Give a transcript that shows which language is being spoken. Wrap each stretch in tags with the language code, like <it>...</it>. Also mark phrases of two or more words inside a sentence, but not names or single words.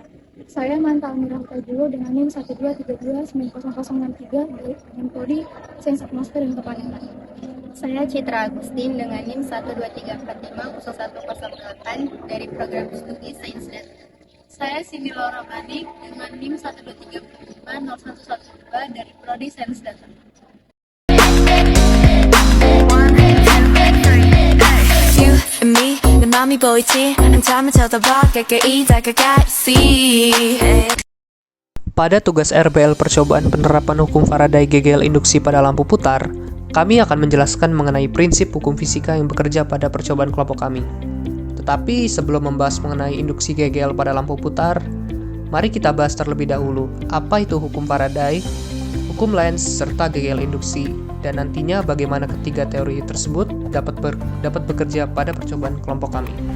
<id>Saya Manta Amirah Tajulu dengan NIM 123290063 dengan prodi Sains Atmosfer dan Keplanetan. Saya Citra Agustin dengan NIM 123450108 dari program studi Sains dan. Saya Cindy Laura Manik dengan NIM 123501112 dari prodi Sains Data.</id> <en>And me,</en> <ko>내 맘이 보이지 않다면 쳐다봐 가까이 다가가 see.</ko> <id>Pada tugas RBL percobaan penerapan hukum Faraday gegel induksi pada lampu putar, kami akan menjelaskan mengenai prinsip hukum fisika yang bekerja pada percobaan kelompok kami. Tetapi sebelum membahas mengenai induksi gegel pada lampu putar, mari kita bahas terlebih dahulu apa itu hukum Faraday, hukum Lenz, serta gegel induksi, dan nantinya bagaimana ketiga teori tersebut dapat bekerja pada percobaan kelompok kami.</id>